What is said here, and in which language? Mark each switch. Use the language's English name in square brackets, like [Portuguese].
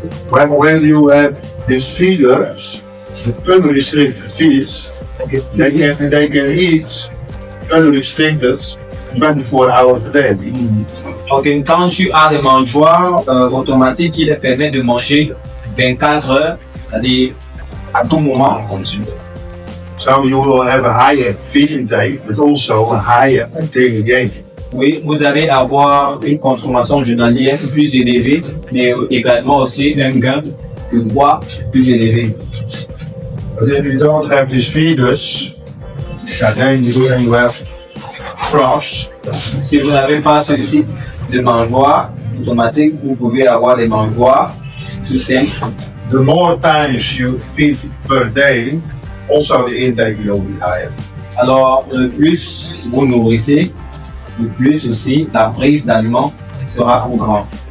[English] When you have these feeders, unrestricted feeds, they can eat unrestricted 24 hours a day. [French] Ok, quand tu as des mangeoires automatiques qui les permettent de manger 24 heures, c'est-à-dire à tout moment. [English] So you will have a higher feed intake, but also a higher daily gain. [French] Oui, vous allez avoir une consommation journalière plus élevée, mais également aussi un gain de poids plus élevé. [English] But if you don't have these feeders, then you have troughs. [French] Si vous n'avez pas ce type de mangeoire automatique, vous pouvez avoir des mangeoires tout simples. [English] The more times you feed per day, also the intake will be higher. [French] Alors, le plus vous nourrissez, le plus aussi la prise d'aliments sera plus grande.